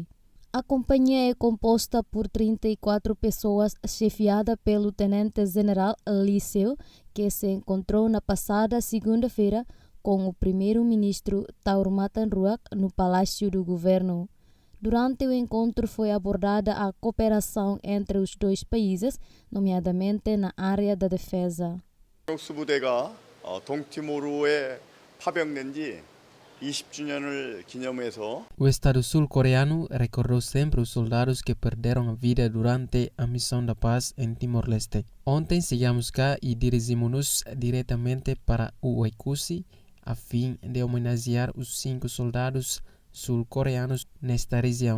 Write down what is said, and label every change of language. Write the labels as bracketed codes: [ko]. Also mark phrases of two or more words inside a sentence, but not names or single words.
[pt] A companhia é composta por 34 pessoas, chefiada pelo tenente-general Lee Seo, que se encontrou na passada segunda-feira com o primeiro-ministro Taurmatan Ruak no Palácio do Governo. Durante o encontro foi abordada a cooperação entre os dois países, nomeadamente na área da defesa. [ko] 수부대가 동티모르에 파병된 지 20주년을 기념해서 [pt] O Estado sul-coreano recordou sempre os soldados que perderam a vida durante a missão da paz em Timor-Leste. Ontem chegamos cá e dirigimos-nos diretamente para o Ekusi a fim de homenagear os 5 soldados sul-coreanos nesta região.